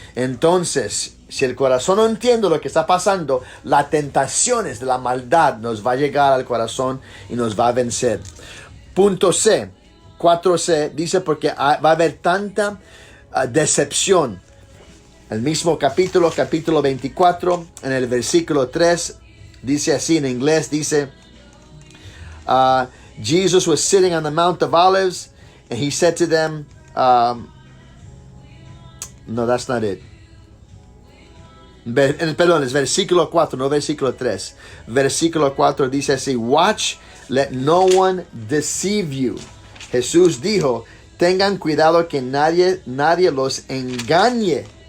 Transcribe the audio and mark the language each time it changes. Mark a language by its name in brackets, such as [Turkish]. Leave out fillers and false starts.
[Spanish] Entonces, si el corazón no entiende lo que está pasando, las tentaciones de la maldad nos va a llegar al corazón y nos va a vencer. Punto C, 4C, dice porque va a haber tanta decepción. El mismo capítulo 24, en el versículo 3, dice así en inglés, dice, [English] Jesus was sitting on the Mount of Olives, and he said to them, no, that's not it. [Spanish] Perdón, es versículo 4, no versículo 3. Versículo 4 dice así: [English] Watch, let no one deceive you. [Spanish] Jesús dijo, tengan cuidado que nadie los engañe.